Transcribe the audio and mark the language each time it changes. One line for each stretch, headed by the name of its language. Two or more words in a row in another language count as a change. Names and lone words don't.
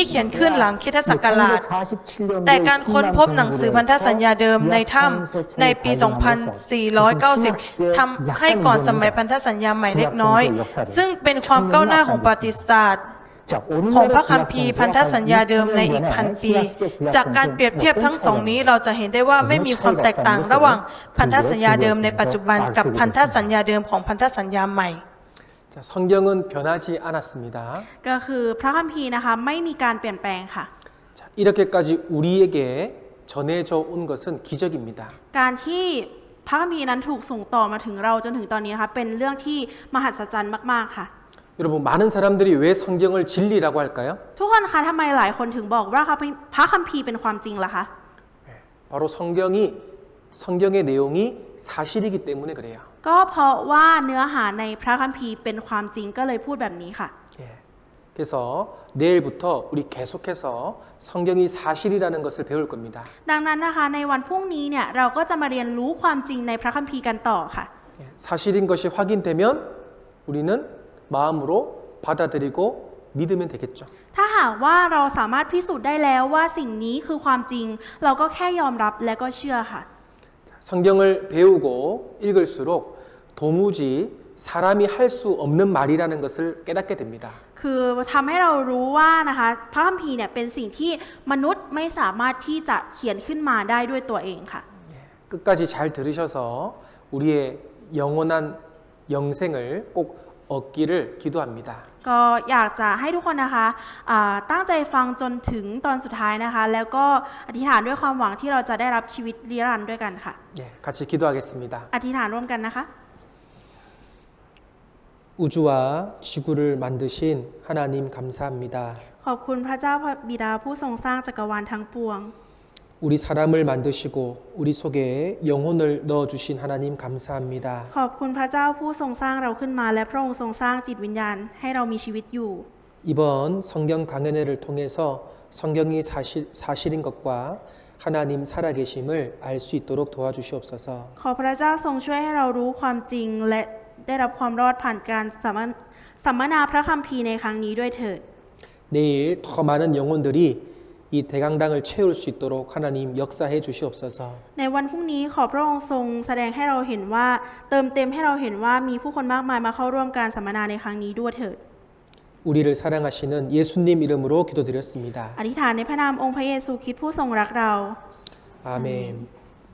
Thai: เขียนขึ้นหลังคริสตศักราชแต่การค้นพบหนังสือพันธสัญญาเดิมในถ้ำในปี 2490 ทำให้ก่อนสมัยพันธสัญญาใหม่เล็กน้อยซึ่งเป็นความก้าวหน้าของประวัติศาสตร์ของพระคัมภีร์พันธสัญญาเดิมในอีก1,000 ปี จากการเปรียบเทียบทั้งสองนี้เราจะเห็นได้ว่าไม่มีความแตกต่างระหว่างพันธสัญญาเดิมในปัจจุบันกับพันธสัญญาเดิมของพันธสัญญาใหม่
Korean: 자, 성경은 변하지 않았습니다.
Thai: ก็คือพระคัมภีร์นะคะไม่มีการเปลี่ยนแปลงค่ะ
Korean: 자, 이렇게까지 우리에게 전해져 온 것은 기적입니다.
Thai: การที่พระคัมภีร์นั้นถูกส่งต่อมาถึงเราจนถึงตอนนี้นะคะเป็นเรื่องที่มหัศจรรย์มากๆค่ะ
Korean: 여러분 많은 사람들이 왜 성경을 진리라고 할까요?
Thai: ทุกคนคะทำไมหลายคนถึงบอกว่าพระคัมภีร์เป็นความจริงล่ะคะ
Korean: 바로 성경의 내용이 사실이기 때문에 그래요.
Thai: ก็เพราะว่าเนื้อหาในพระคัมภีร์เป็นความจริงก็เลยพูดแบบนี้ค่ะ
Korean: 예. 그래서 내일부터 우리 계속해서 성경이 사실이라는 것을 배울 겁니다.
Thai: ดังนั้นนะคะในวันพรุ่งนี้เนี่ยเราก็จะมาเรียนรู้ความจริงในพระคัมภีร์กันต่อค่ะ
Korean: 사실인 것이 확인되면 우리는 마음으로 받아들이고 믿으면 되겠죠.
Thai: ถ้าหากว่าเราสามารถพิสูจน์ได้แล้วว่าสิ่งนี้คือความจริง เราก็แค่ยอมรับและก็เชื่อค่ะ
Korean: 성경을 배우고 읽을수록 도무지 사람이 할 수 없는 말이라는 것을 깨닫게 됩니다.
Thai: คือทำให้เรารู้ว่านะคะพระคัมภีร์เนี่ยเป็นสิ่งที่มนุษย์ไม่สามารถที่จะเขียนขึ้นมาได้ด้วยตัวเองค่ะ
Korean: 끝까지 잘 들으셔서 우리의 영원한 영생을 꼭 얻기를 기도합니다.
Thai: ก็อยากจะให้ทุกคนนะคะตั้งใจฟังจนถึงตอนสุดท้ายนะคะ แล้วก็อธิษฐานด้วยความหวังที่เราจะได้รับชีวิตนิรันดร์ด้วยกันค่ะ
Korean: 같이 기도하겠습니다.
Thai: อธิษฐานร่วมกันนะคะ
Korean: 우주와 지구를 만드신 하나님 감사합니다.
Thai: ขอบคุณพระเจ้าบิดาผู้ทรงสร้างจักรวาลทั้งปวง
Korean: 우리 사람을 만드시고 우리 속에 영혼을 넣어주신 하나님 감사합니다.
Thai: ขอบคุณพระเจ้าผู้ทรงสร้างเราขึ้นมาและพระองค์ทรงสร้างจิตวิญญาณให้เรามีชีวิตอยู่
Korean: 이번 성경 강연회를 통해서 성경이 사실인 것과 하나님 살아계심을 알 수 있도록 도와주시옵소서.
Thai: ขอพระเจ้าทรงช่วยให้เรารู้ความจริงและได้รับความรอดผ่านการสัมมนาพระคัมภีร์ในครั้งนี้ด้วยเถิด
Korean: 내일 더 많은 영혼들이 이 대강당을 채울 수 있도록 하나님 역사해 주시옵소서.
Thai: ในวันพรุ่งนี้ขอพระองค์ทรงแสดงให้เราเห็นว่าเติมเต็มให้เราเห็นว่ามีผู้คนมากมายมาเข้าร่วมการสัมมนาในครั้งนี้ด้วยเถิด
Korean: 우리를 사랑하시는 예수님 이름으로 기도드렸습니다.
Thai: อธิษฐานในพระนามองค์พระเยซูคริสต์ผู้ทรงรักเรา
Korean: 아멘.